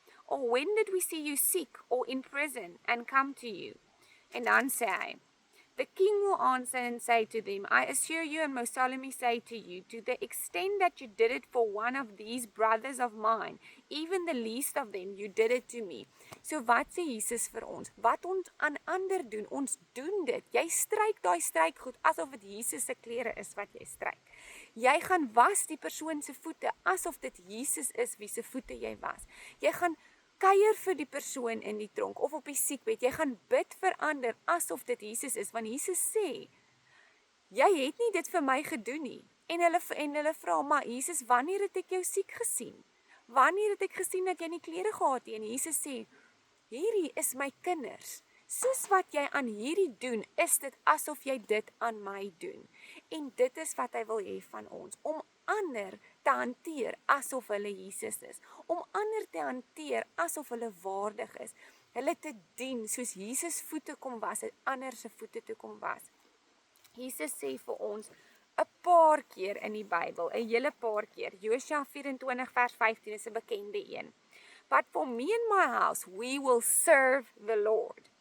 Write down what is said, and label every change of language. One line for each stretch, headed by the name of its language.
English: Or when did we see you sick or in prison and come to you? And
Afrikaans: dan sê hy,
English: the king will answer and say to them, I assure you and most solemnly say to you, to the extent that you did it for one of these brothers of mine, even the least of them, you did it to me.
Afrikaans: So wat sê Jesus vir ons? Wat ons aan ander doen, ons doen dit. Jy stryk daai strykgoed asof dit Jesus se klere is wat jy stryk. Jy gaan was die persoon se voete asof dit Jesus is wie se voete jy was. Jy gaan kuier vir die persoon in die tronk of op die siekbed. Jy gaan bid vir ander asof dit Jesus is, want Jesus sê, jy het nie dit vir my gedoen nie. En hulle vra, maar Jesus, wanneer het ek jou siek gesien? Wanneer het ek gesien dat jy nie klere gehad het? En Jesus sê, hierdie is my kinders. Soos wat jy aan hierdie doen, is dit asof jy dit aan my doen. En dit is wat hy wil hê van ons, om ander te hanteer asof hulle Jesus is, om ander te hanteer asof hulle waardig is, hulle te dien, soos Jesus voete kom was, ander se voete toe kom was. Jesus sê vir ons 'n paar keer in die Bybel, 'n hele paar keer, Josua 24 vers 15 is 'n bekende een.
English: But for me and my house, we will serve the Lord.